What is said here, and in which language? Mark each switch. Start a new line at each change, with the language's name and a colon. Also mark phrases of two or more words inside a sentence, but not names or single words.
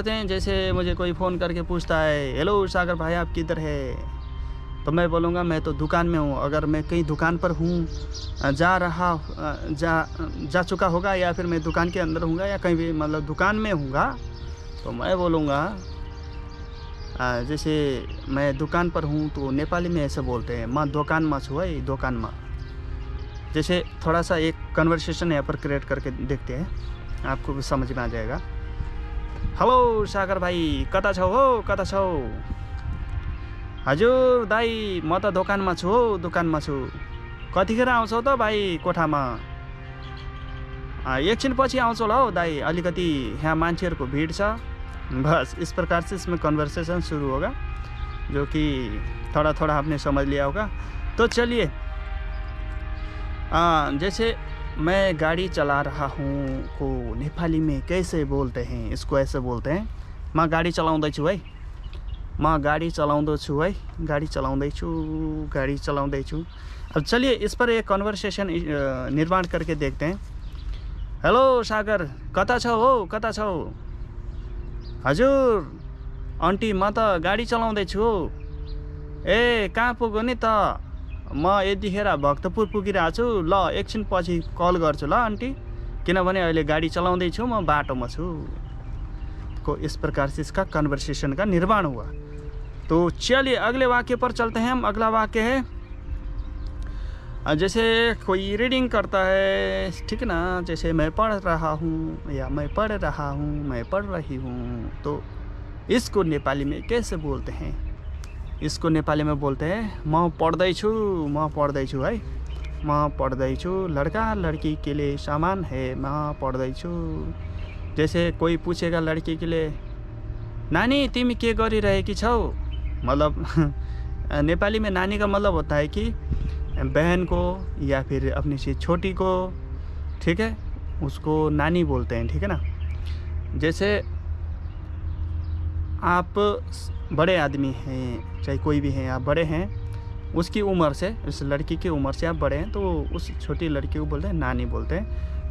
Hindi: जैसे मुझे कोई फ़ोन करके पूछता है, हेलो सागर भाई आप किधर है, तो मैं बोलूँगा मैं तो दुकान में हूँ। अगर मैं कहीं दुकान पर हूँ, जा चुका होगा, या फिर मैं दुकान के अंदर हूँगा, या कहीं भी मतलब दुकान में हूँगा, तो मैं बोलूँगा जैसे मैं दुकान पर हूँ तो नेपाली में ऐसे बोलते हैं,
Nepali: म दोकानमा छु है, दोकानमा।
Hindi: जैसे थोड़ा सा एक कन्वर्सेशन यहाँ पर क्रिएट करके देखते हैं, आपको भी समझ में आ जाएगा।
Nepali: हेलो सागर भाइ, कता छौ हो, कता छौ? हजुर दाई, म त दोकानमा छु हो, दोकानमा छु। कतिखेर आउँछौ त भाइ कोठामा? एकछिन पछि आउँछु होला हौ दाई, अलिकति यहाँ मान्छेहरूको भिड छ।
Hindi: बस इस प्रकार से इसमें कन्वर्सेशन शुरू होगा, जो कि थोड़ा थोड़ा आपने समझ लिया होगा। तो चलिए, जैसे मैं गाड़ी चला रहा हूँ को नेपाली में कैसे बोलते हैं? इसको ऐसे बोलते हैं,
Nepali: म गाडी चलाउँदैछु है, म गाडी चलाउँदैछु है, गाडी चलाउँदैछु, गाडी चलाउँदैछु।
Hindi: अब चलिए इस पर एक कन्वर्सेशन निर्माण करके देखते हैं।
Nepali: हेलो सागर, कता छौ हो, कता छौ? हजुर आन्टी, म त गाडी चलाउँदैछु हो। ए कहाँ पुग्यो नि त? म यतिखेर भक्तपुर पुगिरहेको छु। ल एकछिन पछि कल गर्छु ल आन्टी, किनभने अहिले गाडी चलाउँदैछु, म बाटोमा छु।
Hindi: को इस प्रकार से इसका कन्वर्सेशन का निर्माण हुआ। तो चलिए अगले वाक्य पर चलते हैं हम। अगला वाक्य है, जैसे कोई रीडिंग करता है, ठीक है ना, जैसे मैं पढ़ रहा हूँ, या मैं पढ़ रहा हूँ, मैं पढ़ रही हूँ, तो इसको नेपाली में कैसे बोलते हैं? इसको नेपाली में बोलते हैं
Nepali: म पढ्दैछु, म पढ्दैछु है, म पढ्दैछु।
Hindi: लड़का लड़की के लिए सामान है,
Nepali: म पढ्दैछु।
Hindi: जैसे कोई पूछेगा लड़की के लिए,
Nepali: नानी तिमी के गरिरहेकी छौ?
Hindi: मतलब नेपाली में नानी का मतलब होता है कि बहन को या फिर अपनी से छोटी को, ठीक है, उसको नानी बोलते हैं, ठीक है ना। जैसे आप बड़े आदमी हैं, चाहे कोई भी हैं, आप बड़े हैं, उसकी उम्र से, उस लड़की की उम्र से आप बड़े हैं, तो उस छोटी लड़की को बोलते हैं नानी बोलते हैं।